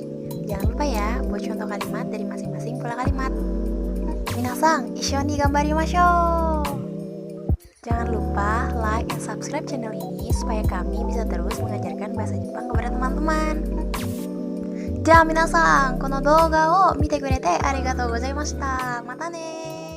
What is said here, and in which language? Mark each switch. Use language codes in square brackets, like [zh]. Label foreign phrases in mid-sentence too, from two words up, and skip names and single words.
[id] Jangan lupa ya buat contoh kalimat dari masing-masing pola kalimat. [ja] 皆さん、一緒に頑張りましょう! [id] Jangan lupa like dan subscribe channel ini supaya kami bisa terus mengajarkan bahasa Jepang kepada teman-teman. [ja] じゃ、皆さん、この動画を見てくれてありがとうございました. またね!